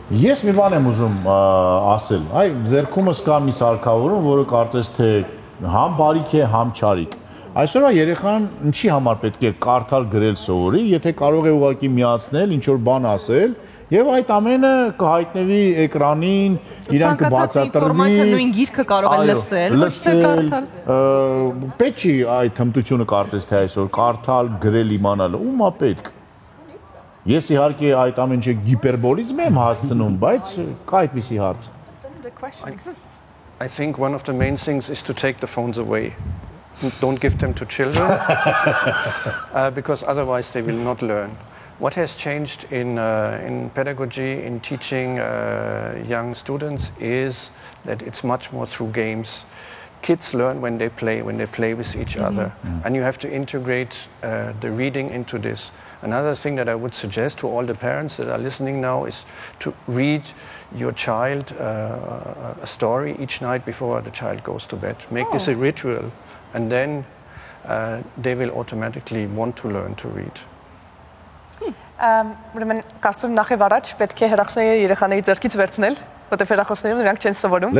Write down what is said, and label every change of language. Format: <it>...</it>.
<hy>Ես մի բան եմ ուզում ասել, այ ձերքումս կա մի սարքավորում, որը կարծես թե համ բարիք է, համ չարիք։ Այսօրվա երեխան ինչի համար պետք է կարդալ գրել սովորի, եթե կարող է ուղղակի միացնել, ինչ որ բան ասել, եւ այդ ամենը կհայտնվի էկրանին, իրան կբացատրվի, նույն գիրքը կարող է լսել, պետք չի այդ հմտությունը կարծես թե այսօր կարդալ, գրել իմանալը, ումա պետք։ Ես իհարկե այդ ամեն ինչը գիպերբոլիզմ եմ հասցնում, բայց կա այդպիսի հարց։</hy> <en>I think one of the main things is to take the phones away. Don't give them to children, because otherwise they will not learn. What has changed in pedagogy, in teaching young students, is that it's much more through games. Kids learn when they play with each other. And you have to integrate the reading into this. Another thing that I would suggest to all the parents that are listening now is to read your child a story each night before the child goes to bed. Make this a ritual, and then they will automatically want to learn to read.</en> <hy>Ուրեմն կարծում նախ եւ առաջ պետք է հերախոսները երեխաների ձեռքից վերցնել, որտեղ հերախոսները նրանք չեն սովորում։</hy>